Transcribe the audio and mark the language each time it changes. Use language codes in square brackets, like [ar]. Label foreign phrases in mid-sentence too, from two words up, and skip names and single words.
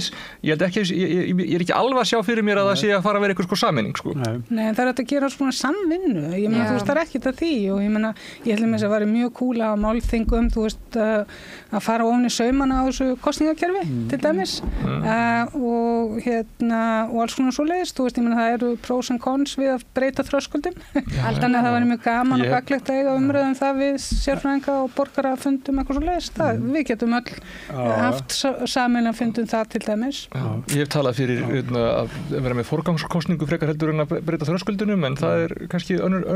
[is] Ég held ekki, ég er ekki alveg að sjá fyrir mér að það sé að fara að vera eitthvað sameining Nei, það er að gera svona samvinnu. Ég meina, þú veist, það er ekkert að því og ég meina, ég held að það væri mjög kúl að málþingum, þú veist, að fara ofan í saumana á þessu kosningakerfi til dæmis og alls svona svoleiðis, þú veist, ég meina, það eru [en] pros and cons [is] við að breyta þröskuldum. Þannig að það væri mjög gaman og gagnlegt að eiga umræðu það við sérfræðinga og borgara fundum eitthvað svo leiðist það. Við getum öll haft sameiginlega fundum það til dæmis. Ég hef talað fyrir að vera með forgangskostningu frekar heldur en að breyta þröskuldunum, en það er kannski önnur umræða.